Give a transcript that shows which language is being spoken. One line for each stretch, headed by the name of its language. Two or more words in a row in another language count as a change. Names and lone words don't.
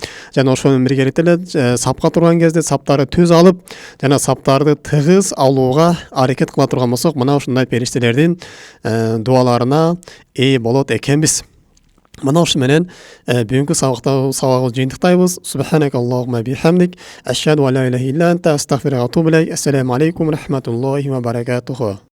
Kyrgyz: Жана ошол менен биргеликте эле сапка турган кезде саптарды түз алып, жана саптарды тыгыз алууга аракет кыла турган болсок, мына ушундай периштелердин дуаларына ээ болот экенбиз. Мына ушу менен бүгүнкү сабагыбызды жыйынтыктайбыз.
Arabic: سبحانك اللهم وبحمدك، أشهد أن لا إله إلا أنت، أستغفرك وأتوب إليك. السلام عليكم ورحمة الله وبركاته.